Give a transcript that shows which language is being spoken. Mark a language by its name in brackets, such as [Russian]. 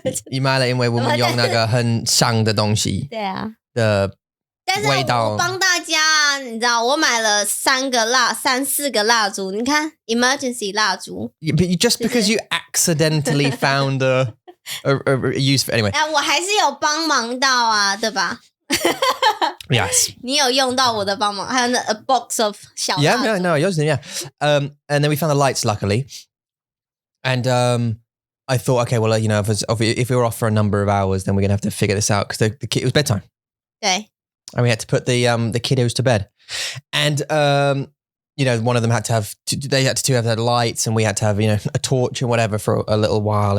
[Chinese] 你买了因为我们用那个很香的东西。对啊。的。但是我帮大家，你知道，我買了3、4個蠟燭，你看 emergency 蠟燭。 [English] But just because you accidentally found a use for anyway. [Chinese] 我還是有幫忙到啊，對吧？ [English] Yes. [Chinese] 你有用到我的幫忙，還有那 [English] a box of [Chinese] 小蠟燭。 [English] Yeah, no, I used it, yeah. And then we found the lights, luckily. And I thought, okay, well, if we were off for a number of hours, then we're going to have to figure this out because it was bedtime. [Chinese] 對。 [English] And we had to put the kiddos to bed. And, one of them had to have their lights and we had to have, a torch and whatever for a little while.